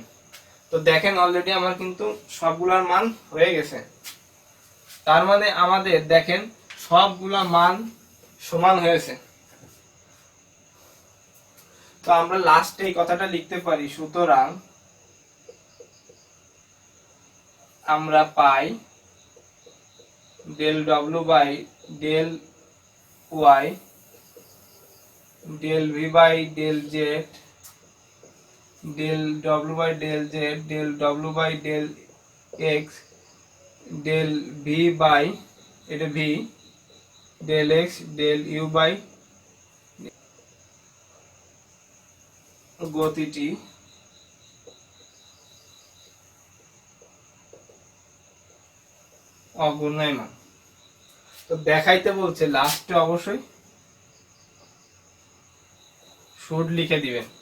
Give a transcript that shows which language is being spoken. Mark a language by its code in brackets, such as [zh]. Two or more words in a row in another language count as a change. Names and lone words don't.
[bn] তো দেখেন অলরেডি আমার কিন্তু সবগুলার মান হয়ে গেছে, তার মানে আমাদের দেখেন সবগুলা মান সমান হয়েছে। তো আমরা লাস্টে এই কথাটা লিখতে পারি, সুতরাং আমরা পাই del w বাই del y del v বাই del z del w বাই del z del w বাই del x del v বাই এটা v del x del u বাই গতিটি অঘূর্ণায়মান। তো দেখাইতে বলছে লাস্টে অবশ্যই শুড লিখে দিবেন।